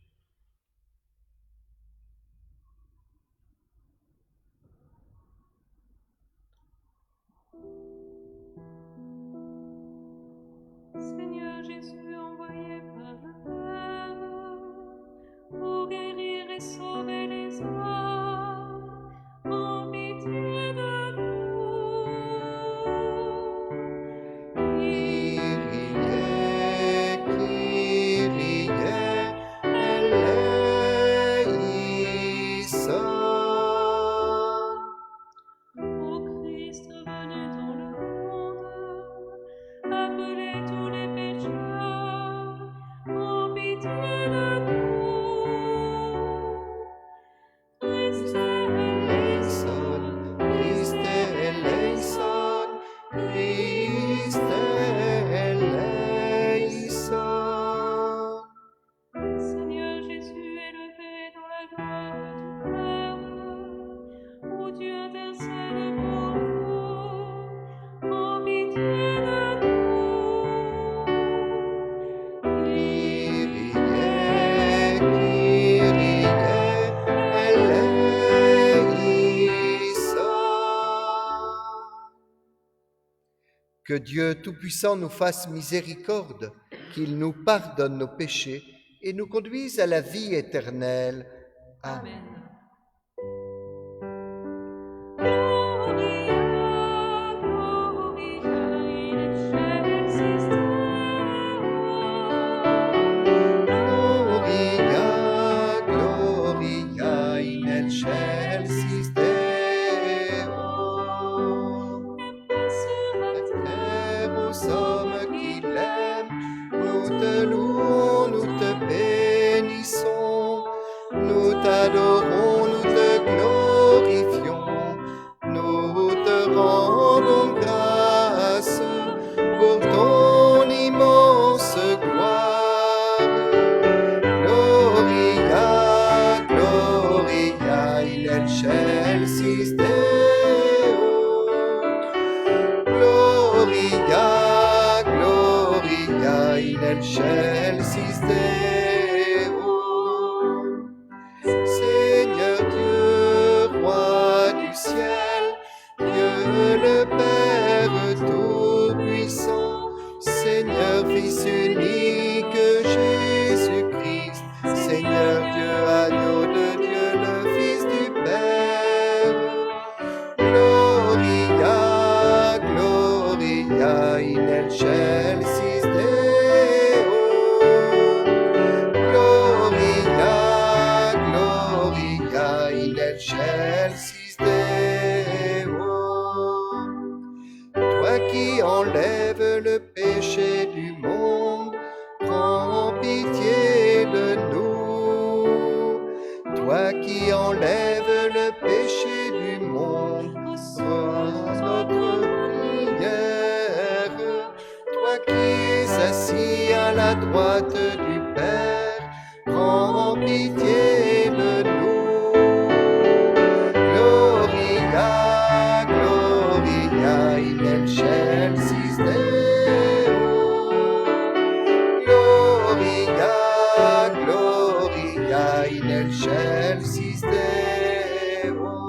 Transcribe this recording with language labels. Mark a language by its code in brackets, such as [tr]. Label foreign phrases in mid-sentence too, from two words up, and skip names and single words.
[fr] Seigneur Jésus, envoyé par le Père pour guérir et sauver les hommes, en pitié de nous. [el] Kyrie, Kyrie, eleison. [fr] Ô Christ venu dans le monde, appelez tous les pécheurs, en pitié de nous. [el] Christ Eleison, Christ eleison, Christ eleison. [fr] Seigneur Jésus, élevé dans la gloire du Père, où Dieu intercède pour nous, en pitié de nous. [el] Kyrie, Kyrie, eleison. [fr] Que Dieu Tout-Puissant nous fasse miséricorde, qu'il nous pardonne nos péchés et nous conduise à la vie éternelle. Amen. [la] Gloria, Gloria in excelsis Gloria, Gloria in excelsis Deo. [fr] Terre aux hommes qui l'aiment, nous te louons, nous te bénissons, nous t'adorons, nous te glorifions, nous te rendons grâce pour ton immense gloire. [la] Gloria, Gloria in excelsis Deo. Gloria, Gloria in excelsis Deo. [fr] Seigneur Dieu, roi du ciel, Dieu le Père Tout-Puissant, Seigneur Fils unique Jésus-Christ, Seigneur Dieu, agneau de Dieu, le Fils du Père. [la] Gloria, Gloria in excelsis Deo. Gloria, Gloria in excelsis Deo. [fr] Toi qui enlèves le péché du monde, prends pitié de nous. Toi qui enlèves le péché du monde, reçois notre prière. Toi qui es assis à la droite du Père, prends pitié de nous. [la] Gloria, Gloria in excelsis Deo. Gloria, Gloria in excelsis Deo.